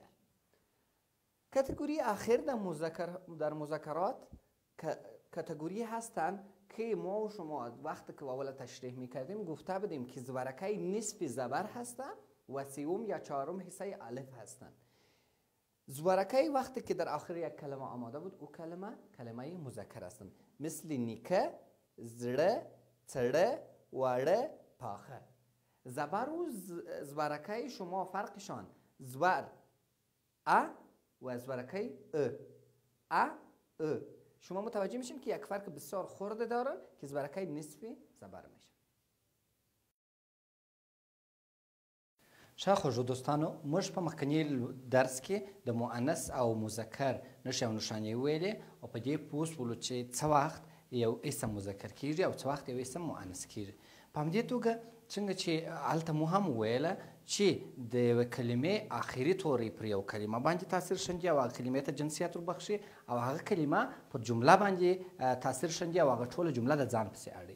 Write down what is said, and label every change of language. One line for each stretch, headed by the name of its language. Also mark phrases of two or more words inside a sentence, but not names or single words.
Persian: کاتگوری آخر در مذکرات کاتگوری هستند که ما و شما وقتی که اول تشریح میکردیم گفته بودیم که زبرکه نصف زبر هستند و سوم یا چهارم حصه الف هستند. زبرکه وقتی که در آخر یک کلمه آماده بود او کلمه مذکر هستند، مثل نیکه، زره، تره، وره، پاخه. زبر و زبرکه شما فرقشان زبر و زبرکه شما متوجه میشین که یک فرق بسیار خورده دارن که زبرکه نصف زبر میشه.
Pashto: شاخو دوستانو موږ په مخکنی درس کې د مؤنث او مذکر نښې او نښانې ویلې او په دې پوه شولو چې څه وخت یو اسم مذکر کیږي او څه وخت یو اسم مؤنث کیږي. په همدې توګه څنګه چې هلته مو هم وویله چې د یوې کلمې آخري توری پر یو کلمه باندې تاثیر شندي او هغه کلمې ته جنسیت وربخښي او هغه کلمه په جمله باندې تاثیر شندي او هغه ټوله جمله د ځان پسې اړوي.